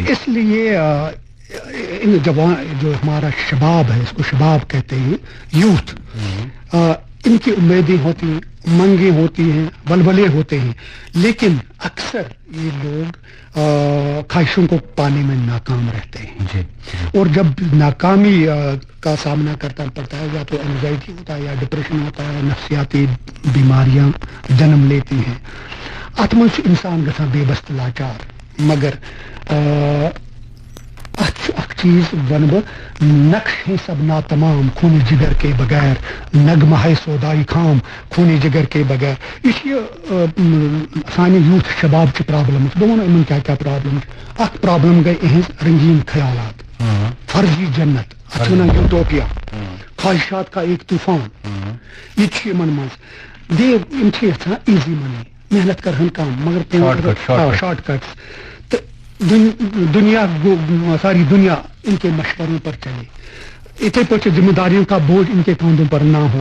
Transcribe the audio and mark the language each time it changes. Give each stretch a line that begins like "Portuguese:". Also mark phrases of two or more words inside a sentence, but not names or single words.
Urdu: اس لیے جوان جو ہمارا شباب ہے, اس کو شباب کہتے ہیں, یوتھ, ان کی امیدیں ہوتی ہیں, امنگیں ہوتی ہیں, ولولے ہوتے ہیں, لیکن اکثر یہ لوگ خواہشوں کو پانے میں ناکام رہتے ہیں. اور جب ناکامی کا سامنا کرنا پڑتا ہے, یا تو اینزائٹی ہوتا ہے یا ڈپریشن ہوتا ہے, نفسیاتی بیماریاں جنم لیتی ہیں.
Kashmiri: ات مز انسان گژھان بے بس لاچار. مگر اخ چیز ون بہ
Urdu: نقش ہے سب ناتمام خون جگر کے بغیر, نغمہ ہے سودائی خام خون جگر کے بغیر.
Kashmiri: یہ سانہ یوتھ شباب چہ پرابلم بہ ونو ان کیا کیا پرابلم. اخ پرابلم گئی اہز رنگین خیالات,
Urdu: فرضی جنت,
Kashmiri: اتھ ونان
Urdu: یوٹوپیا, خواہشات کا ایک طوفان.
Kashmiri: یہ من یژھان
English: easy money,
Kashmiri: محنت کرہن کم مگر
English: short cuts.
Urdu: دنیا ساری دنیا ان کے مشوروں پر چلے, اتھے پہ ذمہ داریوں کا بوجھ ان کے کاندھوں پر نہ ہو.